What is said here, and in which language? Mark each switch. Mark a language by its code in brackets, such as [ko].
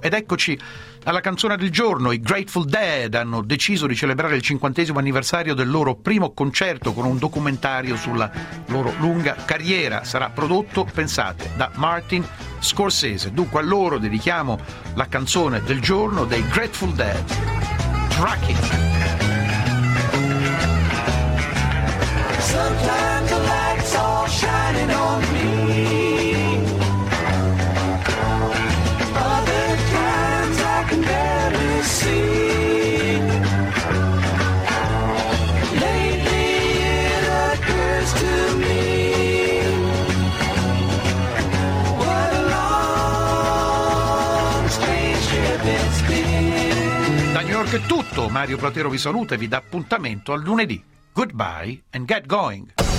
[it] Ed eccoci alla canzone del giorno. I Grateful Dead hanno deciso di celebrare il 50° anniversario del loro primo concerto con un documentario sulla loro lunga carriera. Sarà prodotto, pensate, da Martin Scorsese. Dunque a loro dedichiamo la canzone del giorno dei Grateful Dead, Track It. [en] Sometimes the light's all shining on me. Other times I can barely see. Lately it occurs to me, what a long, strange trip it's been. [it] Da New York è tutto, Mario Platero vi saluta e vi dà appuntamento al lunedì. [en] Goodbye and get going.